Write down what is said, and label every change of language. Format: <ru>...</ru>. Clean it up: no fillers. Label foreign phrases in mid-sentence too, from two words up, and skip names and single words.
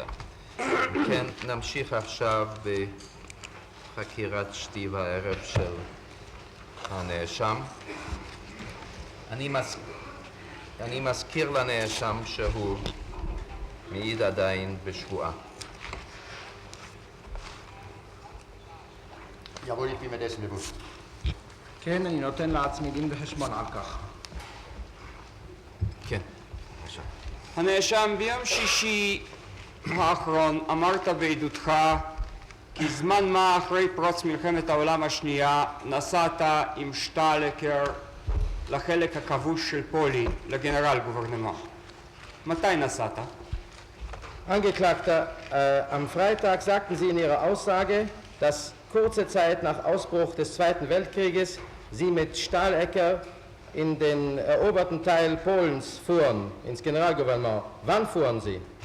<he>כן, נמשיך עכשיו בחקירת שתי וערב של הנאשם. אני מזכיר לנאשם שהוא מעיד עדיין בשבועה.</he> <de>Jawohl, ich bin mir dessen bewusst.</de> <he>כן, אני נותן לעצמי דין וחשבון על כך. כן, בבקשה. הנאשם, ביום שישי האחרון אמרת בעדותך כי זמן מה אחרי פרוץ מלחמת העולם השנייה נסעת עם שטלקר לחלק הכבוש של פולין, לגנרל גוברנמנט. מתי נסעת?</he> <de>Angeklagter, am Freitag sagten Sie in Ihrer Aussage, dass kurze Zeit nach Ausbruch des Zweiten Weltkrieges Sie mit Stahlecker in den eroberten Teil Polens fuhren, ins Generalgouvernement. Wann fuhren Sie?</de>